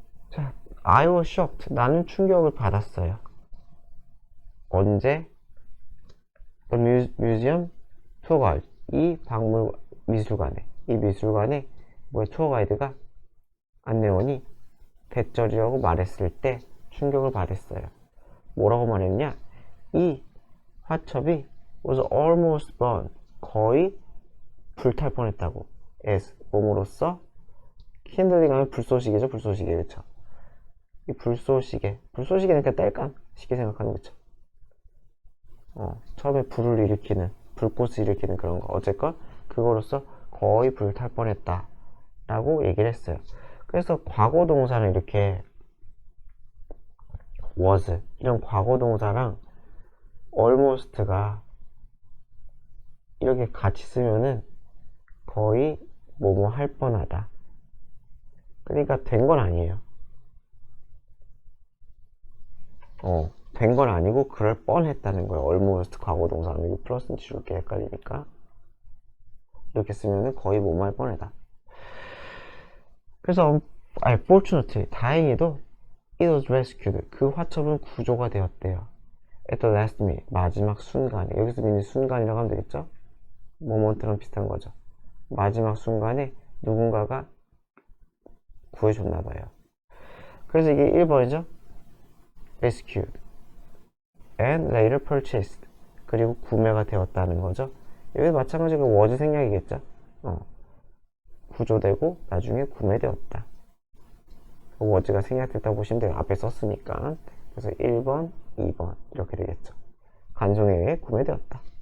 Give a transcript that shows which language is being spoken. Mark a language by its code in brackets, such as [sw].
[ko] 자, [en] I was shocked. [ko] 나는 충격을 받았어요. 언제? [en] The museum tour guide. [ko] 이 미술관에. 이 미술관에 투어 가이드가 안내원이 대절이라고 말했을 때 충격을 받았어요. 뭐라고 말했냐? 이 화첩이 [en] was almost burned. [ko] 거의 불탈 뻔했다고. as 몸으로써 kindling 하면 불쏘시개죠. 불쏘시개. 그쵸? 이 불쏘시개니까 땔감 쉽게 생각하는 거죠. 처음에 불을 일으키는 불꽃을 일으키는 그런 거 어쨌건 그거로서 거의 불탈 뻔했다 라고 얘기를 했어요. 그래서 과거 동사는 이렇게 was 이런 과거 동사랑 almost가 이렇게 같이 쓰면은 거의 뭐뭐 할 뻔하다. 그러니까 된 건 아니에요. 된 건 아니고 그럴 뻔했다는 거예요. almost 과거 동사는 이거 플러스는 지울게 헷갈리니까 이렇게 쓰면은 거의 뭐뭐 할 뻔하다. 그래서 [en] fortunately [ko] 다행히도 [en] it was rescued. [ko] 그 화첩은 구조가 되었대요. [en] at the last minute [ko] 마지막 순간에. 여기서 minute 순간이라고 하면 되겠죠? 모먼트랑 비슷한 거죠. 마지막 순간에 누군가가 구해줬나봐요. 그래서 이게 1번이죠. [en] rescued and later purchased. [ko] 그리고 구매가 되었다는 거죠. 여기도 마찬가지로 was 생략이겠죠. 구조되고 나중에 구매되었다. was가 생략됐다고 보시면 돼요. 앞에 썼으니까. 그래서 1번, 2번 이렇게 되겠죠. 간송에 의해 구매되었다.